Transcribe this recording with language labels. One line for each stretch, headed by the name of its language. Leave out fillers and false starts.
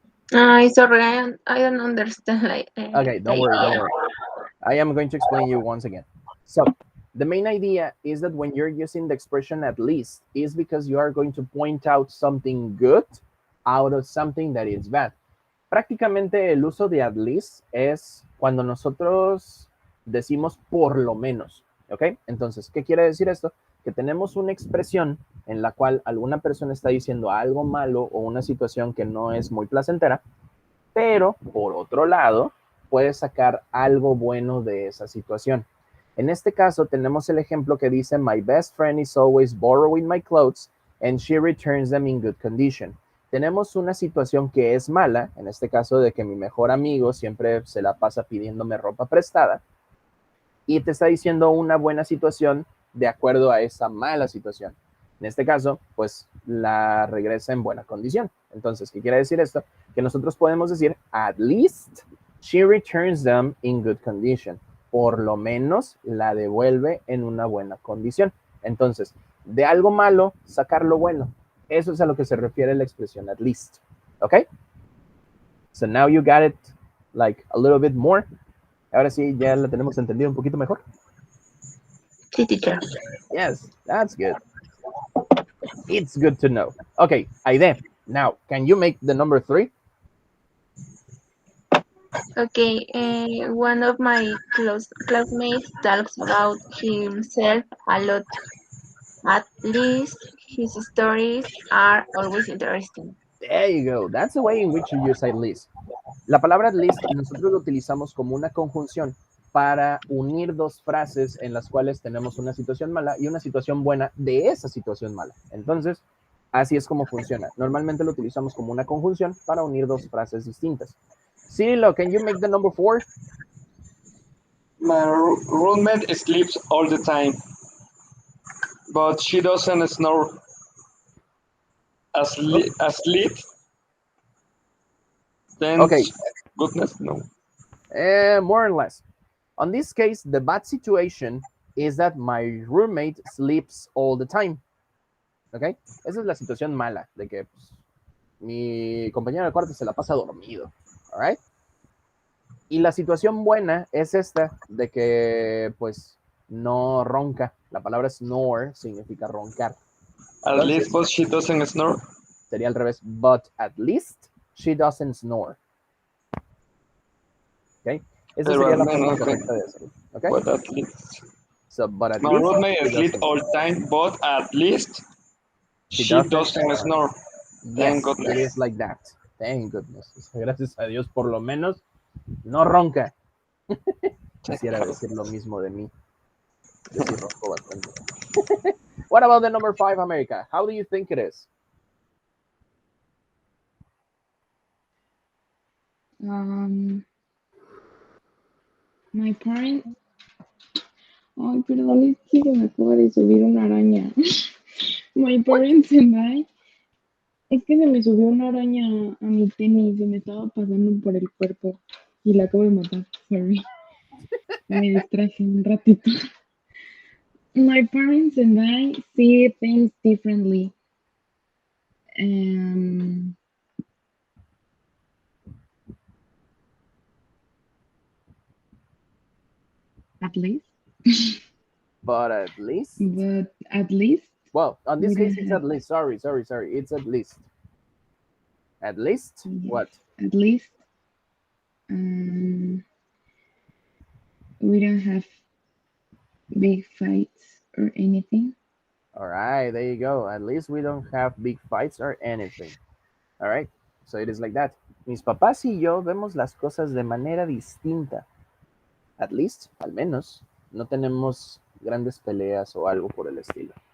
English: Sorry, I don't understand. Okay, don't worry, don't worry. I am going to explain you once again. So the main idea is that when you're using the expression at least, is because you are going to point out something good out of something that is bad.
Spanish: Prácticamente el uso de at least es cuando nosotros decimos por lo menos, ¿ok? Entonces, ¿qué quiere decir esto? Que tenemos una expresión en la cual alguna persona está diciendo algo malo o una situación que no es muy placentera, pero por otro lado, puede sacar algo bueno de esa situación. En este caso, tenemos el ejemplo que dice,
English: my best friend is always borrowing my clothes and she returns them in good condition.
Spanish: Tenemos una situación que es mala, en este caso de que mi mejor amigo siempre se la pasa pidiéndome ropa prestada, y te está diciendo una buena situación de acuerdo a esa mala situación. En este caso, pues la regresa en buena condición. Entonces, ¿qué quiere decir esto? Que nosotros podemos decir,
English: at least she returns them in good condition.
Spanish: Por lo menos la devuelve en una buena condición. Entonces, de algo malo, sacar lo bueno. Eso es a lo que se refiere la expresión at least. ¿Ok?
English: So now you got it like a little bit more.
Spanish: Ahora sí, ya la tenemos entendido un poquito mejor. Sí, teacher.
English: Yes, that's good. It's good to know. Okay, Aide, now, can you make the number 3? Okay, one of my classmates talks about himself a lot. At least his stories are always interesting. There you go. That's the way in which you use at least.
Spanish: La palabra at least nosotros lo utilizamos como una conjunción para unir dos frases en las cuales tenemos una situación mala y una situación buena de esa situación mala. Entonces, así es como funciona. Normalmente lo utilizamos como una conjunción para unir dos frases distintas.
English: Cirilo, can you make the number 4? My roommate sleeps all the time, but she doesn't snore. Asleep? Then Okay. Goodness, no. More or less. On this case, the bad situation is that my roommate sleeps all the time.
Spanish: ¿Ok? Esa es la situación mala, de que pues, mi compañero de cuarto se la pasa dormido. Alright? Y la situación buena es esta, de que pues no ronca. La palabra snore significa roncar.
English: At least, but she doesn't snore.
Spanish: Sería al revés,
English: but at least she doesn't snore.
Spanish: ¿Ok? Esa sería la forma correcta de decirlo. ¿Ok?
English: But at least. So, but at My least roommate sleeps all the time, but at least she doesn't snore. Yes, it is like that. Thank goodness.
Spanish: Gracias a Dios, por lo menos no ronca. Quisiera decir lo mismo de mí. Yo sí ronco bastante.
English: What about the number 5, America? How do you think it is? My parents.
Spanish: Ay, perdón, es que se me acaba de subir una araña.
English: My parents and I.
Spanish: Es que se me subió una araña a mi tenis, se me estaba pasando por el cuerpo y la acabo de matar.
English: Sorry.
Spanish: Me distraje un ratito.
English: My parents and I see things differently. Um, at least. But at least. But at least Well, on we this case, don't it's have. at least. Sorry. It's at least. At least Yes, what? at least um, we don't have big fights or anything. All right, there you go. At least we don't have big fights or anything. All right, so it is like that.
Spanish: Mis papás y yo vemos las cosas de manera distinta. At least, al menos, no tenemos grandes peleas o algo por el estilo.